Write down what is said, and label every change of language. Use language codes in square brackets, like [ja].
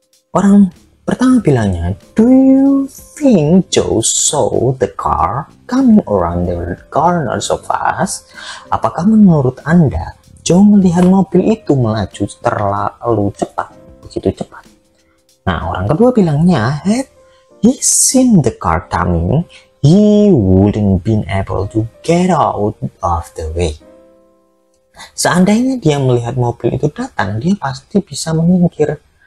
[id] Orang pertama bilangnya, [en] do you think Joe saw the car coming around the corner so fast? [id] Apakah menurut Anda, Joe melihat mobil itu melaju terlalu cepat, begitu cepat? Nah, orang kedua bilangnya, [en] had he seen the car coming, he wouldn't been able to get out of the way. [id] Seandainya dia melihat mobil itu datang, dia pasti bisa menyingkir.